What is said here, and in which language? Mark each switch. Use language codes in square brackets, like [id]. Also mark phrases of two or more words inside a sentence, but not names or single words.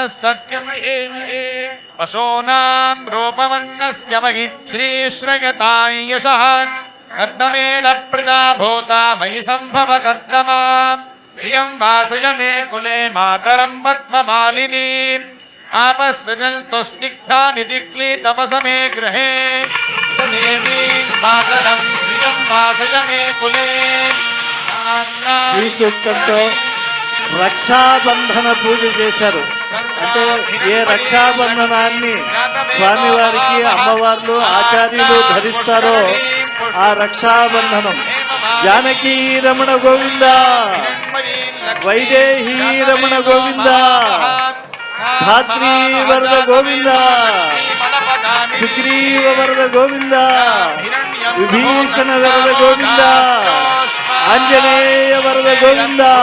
[sa] सत्यमये पशूनां रूपमन्नस्य महि श्रीश्रयतां यशः कर्दमेलप्रदा भूता मयि सम्भव कर्दमाम् श्रियं वासय मे कुले मातरं पद्ममालिनीम् आपःसृजन्तु स्निग्धानि दिक्लीतपसमे गृहे देवीं मातरं श्रियं वासय मे कुले. [te] శ్రీ సూక్తంతో రక్షాబంధన పూజ చేశారు. అంటే ఏ రక్షాబంధనాన్ని స్వామివారికి అమ్మవార్లు ఆచార్యులు ధరిస్తారో ఆ రక్షాబంధనం జానకీ రమణ గోవింద, వైదేహీ రమణ గోవింద, ధాత్రీ వరద గోవింద, సుగ్రీవ వరద గోవింద, విభీషణ వరద గోవింద, ఆంజనేయ వరద గోవింద.